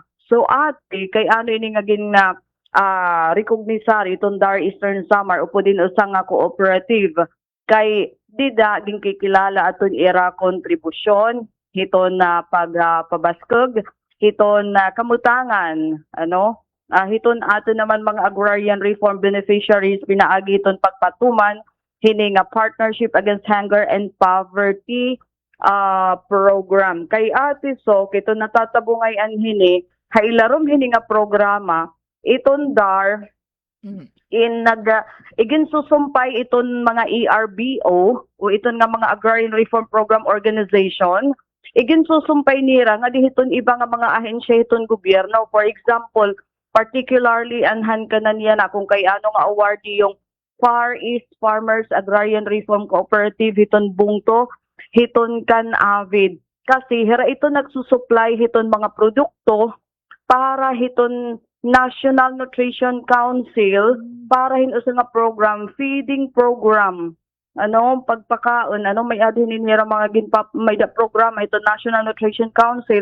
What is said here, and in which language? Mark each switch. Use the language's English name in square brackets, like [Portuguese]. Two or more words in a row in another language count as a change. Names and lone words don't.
[Waray] So ate kay ano ini nga gin recognisar itong DAR Eastern Samar upo din usa nga cooperative kay dida gin kikilala aton ira kontribusyon hiton na pagpabaskog hiton kamutangan hiton ato naman mga [English] agrarian reform beneficiaries [Waray] pinaagi hiton pagpatuman hini nga [English] partnership against hunger and poverty program. [Waray] Kay ate so kito natatabungayan hini hailarom hini nga programa iton DAR igin susumpay iton mga ERBO o iton nga mga [English] agrarian reform program organization [Waray] igin susumpay nira nga dihiton iba nga mga ahensya hiton gobyerno. [English] For example, particularly [Waray] anhan ka na niya na kung kay ano nga awardee yung Far East Farmers Agrarian Reform Cooperative hiton bungto hiton kan avid kasi hira ito nagsusupply hiton mga produkto para hiton National Nutrition Council para hinusa nga program [English] feeding program [Waray] pagpakaon may adhin nila mga may program hiton National Nutrition Council.